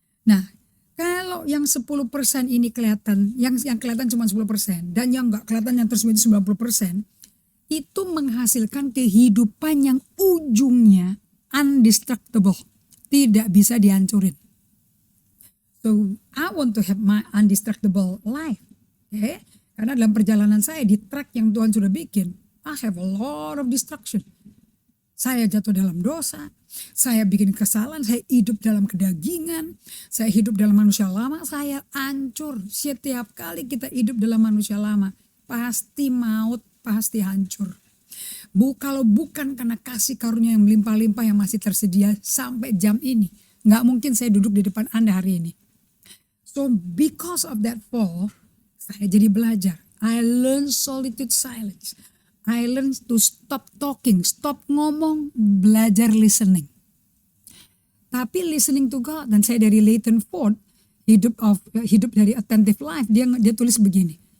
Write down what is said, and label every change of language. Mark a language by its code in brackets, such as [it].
[id] Nah, kalau yang 10% ini kelihatan, yang kelihatan cuma 10% dan yang gak kelihatan yang tersembunyi 90%, itu menghasilkan kehidupan yang ujungnya undestructible, tidak bisa dihancurin. [en] So, I want to have my undestructible life. Okay? [id] Karena dalam perjalanan saya di track yang Tuhan sudah bikin, [en] I have a lot of destruction. [id] Saya jatuh dalam dosa, saya bikin kesalahan, saya hidup dalam kedagingan, saya hidup dalam manusia lama, saya hancur. Setiap kali kita hidup dalam manusia lama, pasti maut, pasti hancur. Kalau bukan karena kasih karunia yang melimpah-limpah yang masih tersedia sampai jam ini, nggak mungkin saya duduk di depan Anda hari ini. [en] So because of that fall, [id] saya jadi belajar. [en] I learn solitude silence. I learn to stop talking, stop [id] ngomong, belajar [en] listening. [id] Tapi [en] listening to God, [id] dan saya dari Leighton Ford, hidup dari attentive life, dia tulis begini.